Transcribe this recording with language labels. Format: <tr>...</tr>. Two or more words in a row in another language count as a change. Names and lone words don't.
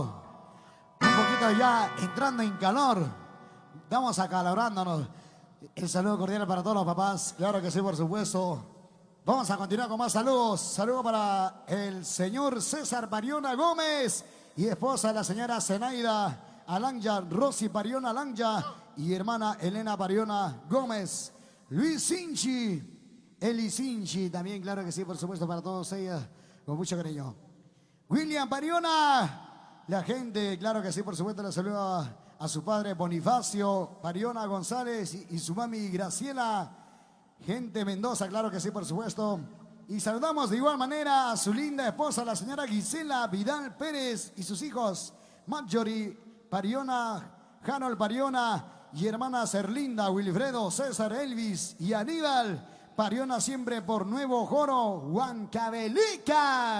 <es>Un poquito ya entrando en calor. Vamos acalorándonos. El saludo cordial para todos los papás. Claro que sí, por supuesto. Vamos a continuar con más saludos. Saludo para el señor César Pariona Gómez y esposa la señora Zenaida Alanya, Rosy Pariona Alanya y hermana Elena Pariona Gómez. Luis Sinchi, Eli Sinchi también, claro que sí, por supuesto, para todos ellos, con mucho cariño. William Pariona, la gente, claro que sí, por supuesto, le saluda a su padre Bonifacio Pariona González y su mami Graciela. Gente Mendoza, claro que sí, por supuesto. Y saludamos de igual manera a su linda esposa, la señora Gisela Vidal Pérez y sus hijos, Marjorie Pariona, Harold Pariona y hermanas Erlinda, Wilfredo, César, Elvis y Aníbal Pariona, siempre por Nuevo Joro, Huancavelica.</es>